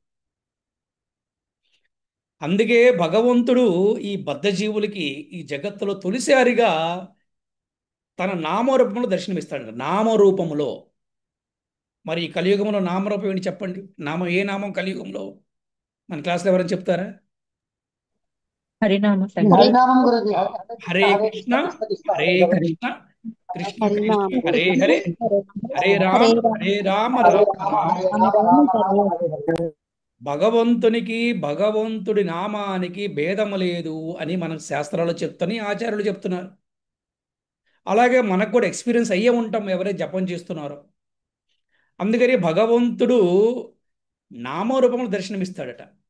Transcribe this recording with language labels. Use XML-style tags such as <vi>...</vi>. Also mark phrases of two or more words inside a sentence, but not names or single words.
<te>అందుకే భగవంతుడు ఈ బద్ధజీవులకి ఈ జగత్తులో తొలిసారిగా తన నామరూపంలో దర్శనమిస్తాడు, నామరూపములో. మరి ఈ కలియుగంలో నామరూపం ఏంటి చెప్పండి? ఏ నామం కలియుగంలో? మన క్లాస్లో ఎవరైనా చెప్తారా? హరినామ ఈ సంకీర్తన. హరినామం గురించి ఆ, హరే హరే కృష్ణ కృష్ణ, కృష్ణ కృష్ణ హరే హరే హరే కృష్ణ, కృష్ణ కృష్ణ, హరినామ హరే హరే, హరే రామ, హరే రామ హరే రామ, హరే రామ రామ రామ. హరే రామ రామ రామ రామ రామ హరే హరే హరే. భగవంతునికి, భగవంతుడి నామానికి భేదము లేదు అని మన శాస్త్రాలు చెప్తని ఆచార్యులు చెప్తున్నారు. అలాగే మనకు కూడా ఎక్స్పీరియన్స్ అయ్యే ఉంటాం ఎవరైతే జపం చేస్తున్నారో. అందుకని భగవంతుడు నామరూపంలో దర్శనమిస్తాడట.</te>